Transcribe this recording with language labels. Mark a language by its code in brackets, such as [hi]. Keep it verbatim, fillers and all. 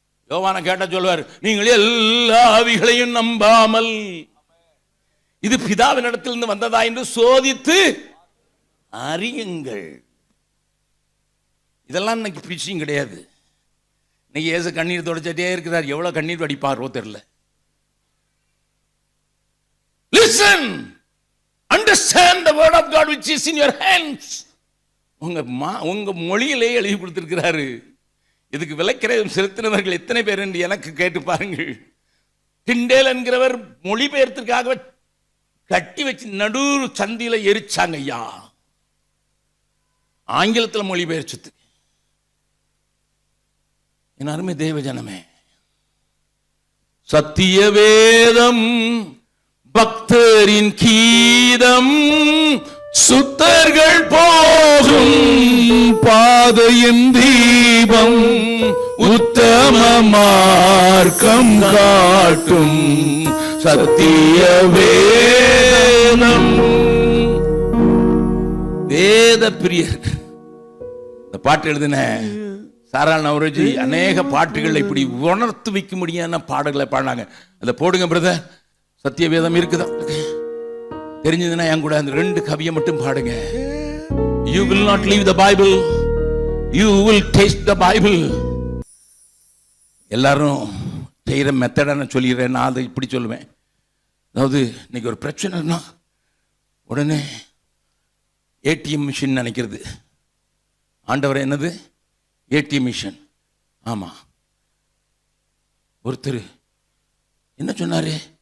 [ta] யோவான கேட்டா சொல்வார், நீங்களே எல்லா ஆவிகளையும் நம்பாமல் இது பிதாவின் இடத்திலிருந்து வந்ததா என்று சோதித்து அறியுங்கள். இதெல்லாம் இன்னைக்கு பிரீச்சிங் கிடையாது. இன்னைக்கு இயேசு கண்ணீர் தொடச்சிட்டே இருக்கிறார். எவ்வளவு கண்ணீர் வடிப்பாரோ தெரியல. [en] Listen, understand the word of God which is in your hands. [ta] உங்க உங்க மொழியிலே எழுதி கொடுத்திருக்கிறாரு. இதுக்கு விலைக்கிரயம் செலுத்தினவர்கள் எத்தனை பேர் என்று எனக்கு கேட்டு பாருங்கள். டிண்டேல் என்கிறவர் மொழிபெயர்த்திற்காக கட்டி வச்சு நடு சந்தியில எரிச்சாங்க ஐயா. ஆங்கிலத்தில் மொழிபெயர்ச்சது. என் அருமை தேவ ஜனமே, சத்திய வேதம் பக்தரின் கீதம் சுத்தர்கள் போகும் பாதையின் தீபம் உத்தம மார்க்கம் காட்டும் சத்திய வேதம். வேத பிரியர். இந்த பாட்டு எழுதின சாரா நவரோஜி அநேக பாட்டுகள் இப்படி உணர்த்து வைக்க முடியாத பாடல்களை பாடினாங்க. அதை போடுங்க பிரதர். சத்திய வேதம் இருக்குதா? தெரிஞ்சதுன்னா என் கூட அந்த ரெண்டு கவியை மட்டும் பாடுங்க. [en] You will not leave the Bible, you will taste the Bible. [ta] எல்லாரும் செய்கிற மெத்தடை நான் சொல்லிடுறேன். நான் அதை இப்படி சொல்லுவேன். அதாவது இன்னைக்கு ஒரு பிரச்சனைனா உடனே ஏடிஎம் மிஷின் நினைக்கிறது. ஆண்டவரை என்னது ஏடிஎம் மிஷின். ஆமாம், ஒருத்தர் என்ன சொன்னார்?